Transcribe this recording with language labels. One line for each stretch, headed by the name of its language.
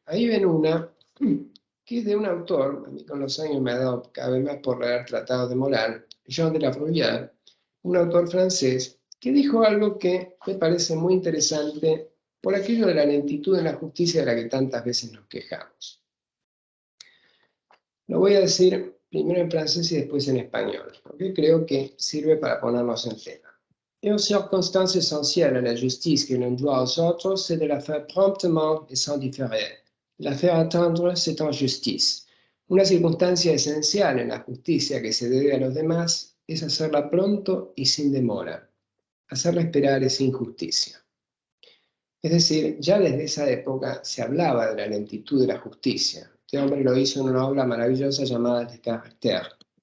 Spanish: Ahí ven una que es de un autor, a mí con los años me ha dado cada vez más por leer tratados de moral, Jean de La Bruyère, un autor francés, que dijo algo que me parece muy interesante por aquello de la lentitud en la justicia de la que tantas veces nos quejamos. Lo voy a decir primero en francés y después en español, porque creo que sirve para ponernos en tema.
French: Une circonstance essentielle à la justice que l'on doit aux autres, c'est de la faire promptement et sans différer. La faire attendre, c'est en justice.
Spanish: Una circunstancia esencial en la justicia que se debe a los demás es hacerla pronto y sin demora. Hacerla esperar es injusticia. Es decir, ya desde esa época se hablaba de la lentitud de la justicia. Este hombre lo hizo en una obra maravillosa llamada Le Caractère.